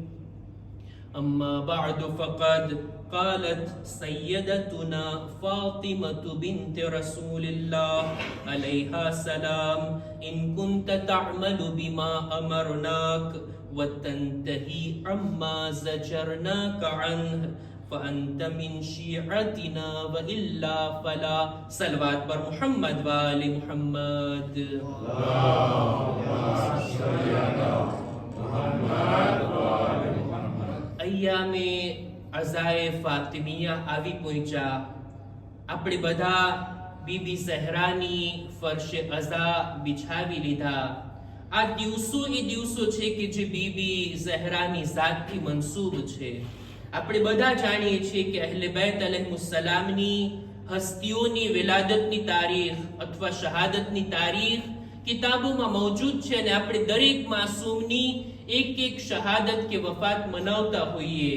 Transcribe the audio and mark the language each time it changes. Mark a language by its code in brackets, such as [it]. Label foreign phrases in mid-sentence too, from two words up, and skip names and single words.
[ar] أما بعد فقد قالت سيدتنا فاطمة بنت رسول الله عليها السلام إن كنت تعمل بما أمرناك وتنتهي عما زجرناك عنه فأنت من شيعتنا وإلا فلا صلوات بر محمد وآل محمد اللهم صل على محمد وآل محمد أيامي [gu] અઝાએ ફાતિમિયા આવી પહોંચ્યા. આપણે બધા બીબી ઝહરાની ફરશે અઝા બિછાવી લીધા. આ દિવસો એ દિવસો છે કે જે બીબી ઝહરાની ઝાતથી મનસૂબ છે. આપણે બધા જાણીએ છીએ કે અહલે બેત અલૈહિસ્સલામની હસ્તીઓની વિલાદતની તારીખ અથવા શહાદતની તારીખ કિતાબોમાં મૌજૂદ છે અને આપણે દરેક માસૂમની એક શહાદત કે વફાત મનાવતા હોઈએ.